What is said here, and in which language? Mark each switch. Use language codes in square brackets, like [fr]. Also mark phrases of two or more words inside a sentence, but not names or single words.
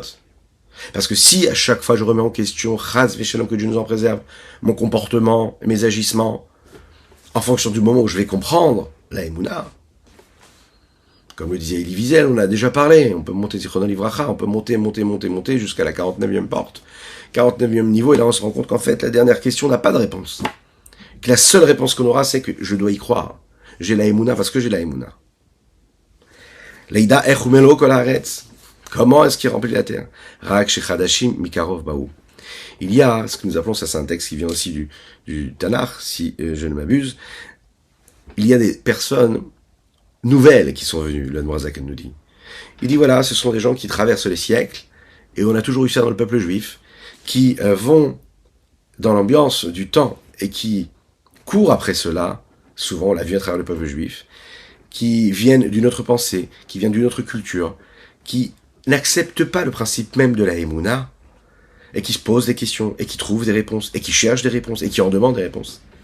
[fr] Parce que si à chaque fois je remets en question, [he] חס ושלום, [fr] que Dieu nous en préserve, mon comportement, mes agissements, en fonction du moment où je vais comprendre la Emouna, comme le disait Elie Wiesel, on a déjà parlé, on peut monter [he] זכרונו לברכה, [fr] on peut monter jusqu'à la 49e porte, 49e niveau, et là on se rend compte qu'en fait la dernière question n'a pas de réponse. Que la seule réponse qu'on aura, c'est que je dois y croire. J'ai la Emouna parce que j'ai la Emouna. [he] לידע שמלא כל הארץ. [fr] Comment est-ce qu'il remplit la terre? [he] רק שחדשים מקרוב באו. [fr] Il y a ce que nous appelons, ça c'est un texte qui vient aussi du Tanakh, si je ne m'abuse, il y a des personnes nouvelles qui sont venues, l'Admorazak nous dit. Il dit voilà, ce sont des gens qui traversent les siècles, et on a toujours eu ça dans le peuple juif, qui vont dans l'ambiance du temps, et qui courent après cela, souvent on l'a vu à travers le peuple juif, qui viennent d'une autre pensée, qui viennent d'une autre culture, qui n'acceptent pas le principe même de la Emouna, et qui se posent des questions, et qui trouvent des réponses, et qui cherchent des réponses, et qui en demandent des réponses.